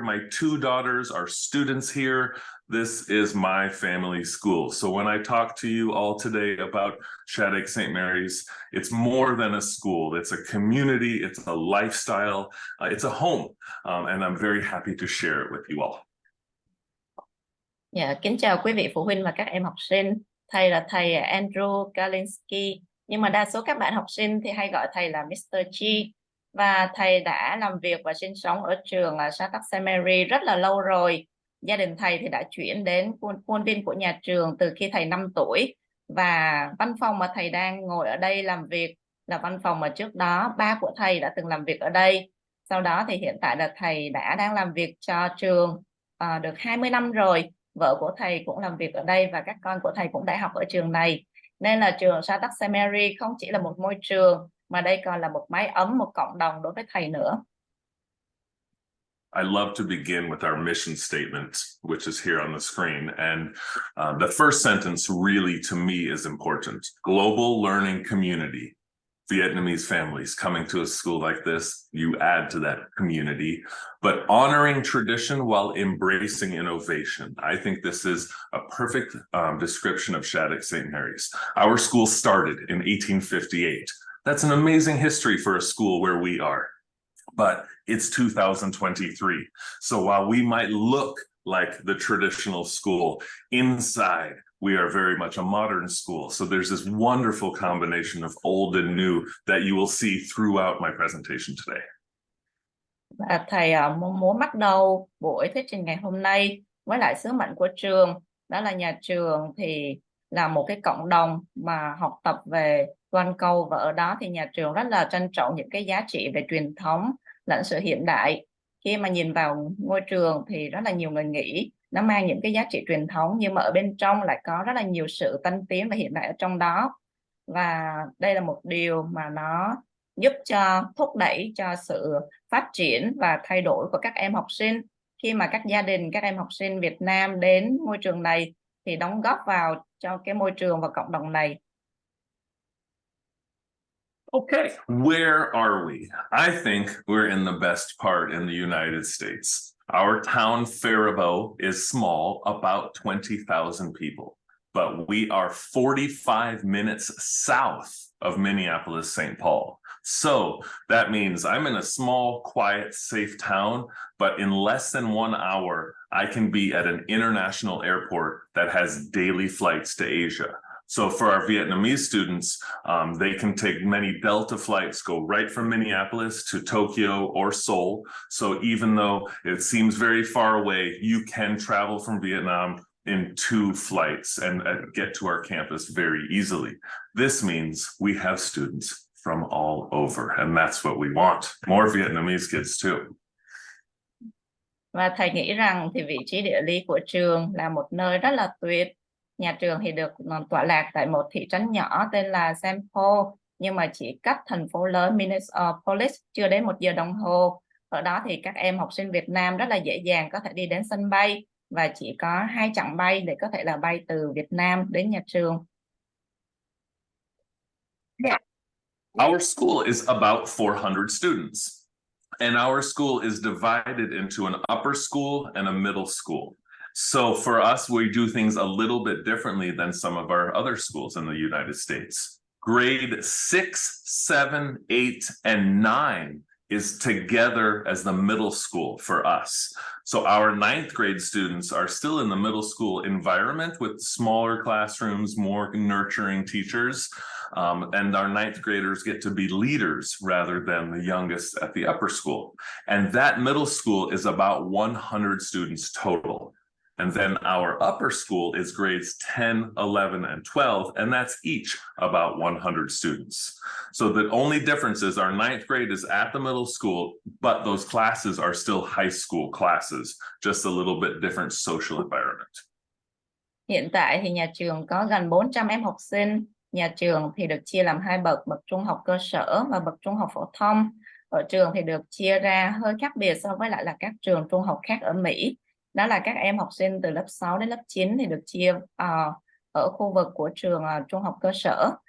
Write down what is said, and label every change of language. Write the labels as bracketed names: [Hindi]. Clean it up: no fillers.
[English] My 2 daughters are students here. This is my family school. So when I talk to you all today about Shattuck-St. Mary's, it's more than a school. It's a community. It's a lifestyle. It's a home. And I'm very happy to share it with you all. [Vietnamese] Dạ, kính chào quý vị phụ huynh và các em học sinh. Thầy là thầy Andrew Galinsky, nhưng mà đa số các bạn học sinh thì hay gọi thầy là Mr. G. Và thầy đã làm việc và sinh sống ở trường Shattuck-St. Mary rất là lâu rồi. Gia đình thầy thì đã chuyển đến khuôn viên của nhà trường từ khi thầy 5 tuổi. Và văn phòng mà thầy đang ngồi ở đây làm việc là văn phòng mà trước đó ba của thầy đã từng làm việc ở đây. Sau đó thì hiện tại là thầy đang làm việc cho trường được 20 năm rồi. Vợ của thầy cũng làm việc ở đây và các con của thầy cũng đã học ở trường này. Nên là trường Shattuck-St. Mary không chỉ là một môi trường mà đây còn là một mái ấm, một cộng đồng đối với thầy nữa. [English] I love to begin with our mission statement, which is here on the screen. And the first sentence really, to me, is important. Global learning community. Vietnamese families coming to a school like this, you add to that community, but honoring tradition while embracing innovation. I think this is a perfect description of Shattuck-St. Mary's. Our school started in 1858. That's an amazing history for a school where we are, but it's 2023. So while we might look like the traditional school, inside we are very much a modern school. So there's this wonderful combination of old and new that you will see throughout my presentation today. [Vietnamese] Thầy muốn bắt đầu buổi thuyết trình ngày hôm nay với lại sứ mệnh của trường. Đó là nhà trường thì là một cái cộng đồng mà học tập về toàn cầu, và ở đó thì nhà trường rất là trân trọng những cái giá trị về truyền thống lẫn sự hiện đại. Khi mà nhìn vào ngôi trường thì rất là nhiều người nghĩ nó mang những cái giá trị truyền thống, nhưng mà ở bên trong lại có rất là nhiều sự tân tiến và hiện đại ở trong đó. Và đây là một điều mà nó giúp cho thúc đẩy cho sự phát triển và thay đổi của các em học sinh. Khi mà các gia đình, các em học sinh Việt Nam đến môi trường này thì đóng góp vào cho cái môi trường và cộng đồng này. [English] Okay, where are we? I think we're in the best part in the United States. Our town, Faribault, is small, about 20,000 people, but we are 45 minutes south of Minneapolis, St. Paul. So that means I'm in a small, quiet, safe town, but in less than 1 hour, I can be at an international airport that has daily flights to Asia. So for our Vietnamese students, they can take many Delta flights, go right from Minneapolis to Tokyo or Seoul. So even though it seems very far away, you can travel from Vietnam in 2 flights and get to our campus very easily. This means we have students from all over, and that's what we want. More Vietnamese kids too. [Vietnamese] Và thầy nghĩ rằng thì vị trí địa lý của trường là một nơi rất là tuyệt. Nhà trường thì được tọa lạc tại một thị trấn nhỏ tên là St. Paul, nhưng mà chỉ cách thành phố lớn Minneapolis chưa đến 1 giờ đồng hồ. Ở đó thì các em học sinh Việt Nam rất là dễ dàng có thể đi đến sân bay và chỉ có 2 chặng bay để có thể là bay từ Việt Nam đến nhà trường. [English] Our school is about 400 students, and our school is divided into an upper school and a middle school. So for us, we do things a little bit differently than some of our other schools in the United States. Grade 6, 7, 8, and 9 is together as the middle school for us. So our 9th grade students are still in the middle school environment with smaller classrooms, more nurturing teachers. And our 9th graders get to be leaders rather than the youngest at the upper school. And that middle school is about 100 students total. And then our upper school is grades 10, 11, and 12, and that's each about 100 students. So the only difference is our 9th grade is at the middle school, but those classes are still high school classes, just a little bit different social environment. [Vietnamese] Hiện tại thì nhà trường có gần 400 em học sinh. Nhà trường thì được chia làm 2 bậc, bậc trung học cơ sở và bậc trung học phổ thông. Ở trường thì được chia ra hơi khác biệt so với lại là các trường trung học khác ở Mỹ. Đó là các em học sinh từ lớp 6 đến lớp 9 thì được chia ở khu vực của trường trung học cơ sở.